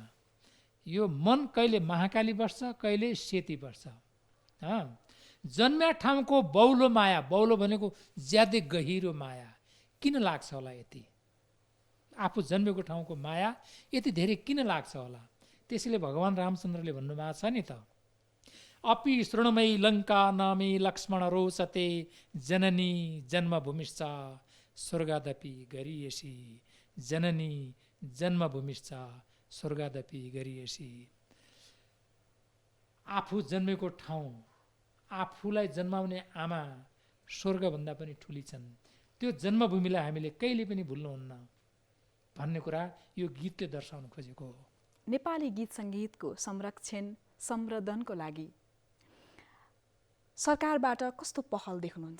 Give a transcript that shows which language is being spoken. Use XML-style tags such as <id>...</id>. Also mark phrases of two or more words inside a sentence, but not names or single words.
<ne>यो मन कहिले महाकाली बस्छ, कहिले सेती बस्छ। जन्म्या ठाउँको बौलो माया, बौलो भनेको ज्यादै गहिरो माया किन लाग्छ होला यति? आफू जन्मेको ठाउँको माया यति धेरै किन लाग्छ होला? त्यसैले भगवान् रामचन्द्रले भन्नुभएको छ नि त,</ne> <sa>अपि शृणुमयी लङ्का नामी लक्ष्मण रोचते, जननी जन्मभूमिश्च स्वर्गादपि गरियसी, जननी जन्मभूमिश्च स्वर्गादपि गरियसी।</sa> <ne>आफू जन्मेको ठाउँ, आफूलाई जन्माउने आमा स्वर्गभन्दा पनि ठुली छन्। त्यो जन्मभूमिलाई हामीले कहिले पनि भुल्नुहुन्न भन्ने कुरा यो गीतले दर्शाउन खोजेको हो। नेपाली गीत सङ्गीतको संरक्षण संवर्धनको लागि सरकारबाट कस्तो पहल देख्नुहुन्छ?</ne>